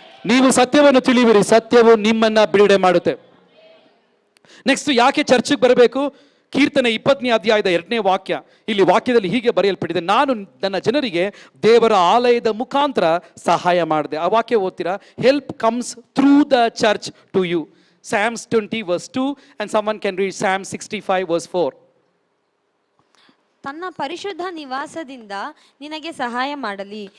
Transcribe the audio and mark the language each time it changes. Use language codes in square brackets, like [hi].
[kn] ನೀವು ಸತ್ಯವನ್ನು ತಿಳಿವಿರಿ, ಸತ್ಯವು ನಿಮ್ಮನ್ನ ಬಿಡುಗಡೆ ಮಾಡುತ್ತೆ. ನೆಕ್ಸ್ಟ್, ಯಾಕೆ ಚರ್ಚ್ಗೆ ಬರಬೇಕು? ಕೀರ್ತನೆ 20ನೇ ಅಧ್ಯಾಯದ 2ನೇ ವಾಕ್ಯ, ಇಲ್ಲಿ ವಾಕ್ಯದಲ್ಲಿ ಹೀಗೆ ಬರೆಯಲ್ಪಟ್ಟಿದೆ, ನಾನು ನನ್ನ ಜನರಿಗೆ ದೇವರ ಆಲಯದ ಮುಖಾಂತರ ಸಹಾಯ ಮಾಡಿದೆ. ಆ ವಾಕ್ಯ ಓದ್ತೀರಾ? [en] Help comes through the church to you. Psalms 20 verse 2 and someone can read Psalm 65 verse 4. [kn] ತನ್ನ ಪರಿಶುದ್ಧ ನಿವಾಸದಿಂದ ನಿನಗೆ ಸಹಾಯ ಮಾಡಲಿ.